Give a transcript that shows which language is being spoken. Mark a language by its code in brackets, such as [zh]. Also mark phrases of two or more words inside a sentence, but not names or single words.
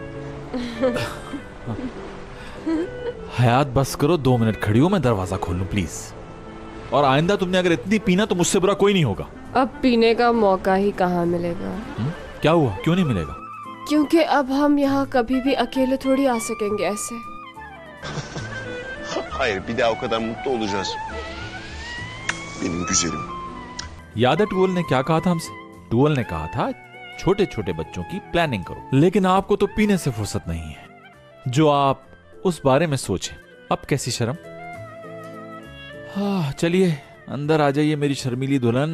[hi] हयात बस करो, 2 मिनट खड़ी हो, मैं दरवाजा खोल लूं प्लीज। और आइंदा तुमने अगर इतनी पीना तो मुझसे बुरा कोई नहीं होगा। अब पीने का मौका ही कहाँ मिलेगा? क्या हुआ, क्यों नहीं मिलेगा? क्योंकि अब हम यहाँ कभी भी अकेले थोड़ी आ सकेंगे ऐसे। [tr] Hayır, bir daha o kadar mutlu olacağız. Benim güzelim. [hi] याद है टूअल ने क्या कहा था हमसे? टूअल ने कहा था छोटे छोटे बच्चों की प्लानिंग करो। लेकिन आपको तो पीने से फुर्सत नहीं है जो आप उस बारे में सोचें। अब कैसी शर्म। हाँ, चलिए अंदर आ जाइए मेरी शर्मीली दुल्हन।